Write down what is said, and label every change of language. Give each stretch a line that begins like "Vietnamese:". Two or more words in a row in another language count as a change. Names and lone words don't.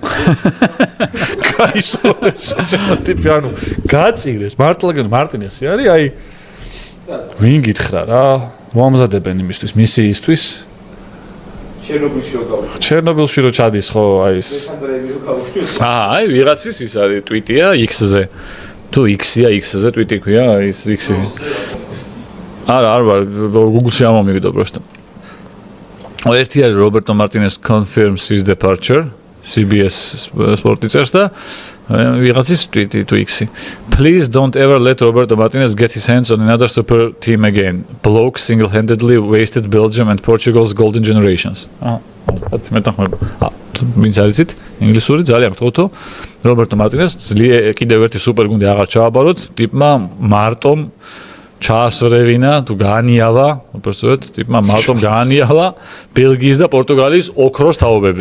Georgian: გაისროლეს ტიპი ანუ გაწირეს მართლა მარტინესი არის აი ვინ გითხრა რა მოამზადებენ იმისთვის მისიისთვის ჩერნობილში რო ჩადის ხო აი ეს აი ვიღაცის ის არის ტვიტია X-ზე თუ X-ია X-ზე ტვიტი ქვია ის X-ი არა Google-ში ამომივიდა просто ერთი არის რობერტო მარტინეს
English: confirms his departure CBS Sport
Georgian: წერს და ვიღაცის ტვიტი თუ X-ი
English: Please don't ever let Roberto Martinez get his hands on another super team again. Bloke single-handedly wasted Belgium and Portugal's golden generations.
Georgian: რაც მეტახმება. ვინც არიცით? ინგლისური ძალიან გთხოვთო. Roberto Martinez კიდევ ერთი სუპერგუნდი აღარ ჩააბაროთ. ტიპმა მარტომ ჩაასრევინა თუ გაანიალა, უბრალოდ ტიპმა მარტომ გაანიალა ბელგიის და პორტუგალიის ოქროს თაობები.